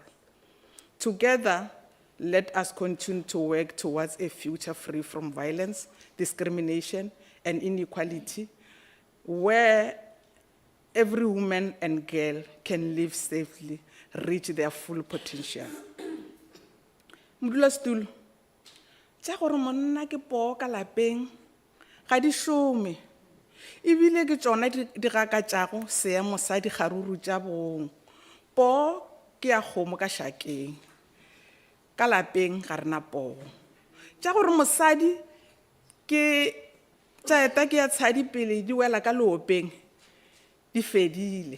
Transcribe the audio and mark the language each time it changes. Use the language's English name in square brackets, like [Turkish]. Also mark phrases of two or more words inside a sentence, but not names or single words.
[English] Together, let us continue to work towards a future free from violence, discrimination, and inequality, where every woman and girl can live safely, reach their full potential. [Northern Sotho] Modulasetulo, tša gore monna ke poo ka lapeng ga di šome ebile ke tšona di gakatšago seya mosadi kgaruru tša bong poo ke ya kgomo ka šakeng ka lapeng ga rena poo tša gore mosadi ke tša eta ke ya tshadi pele di wela ka leopeng di fedile.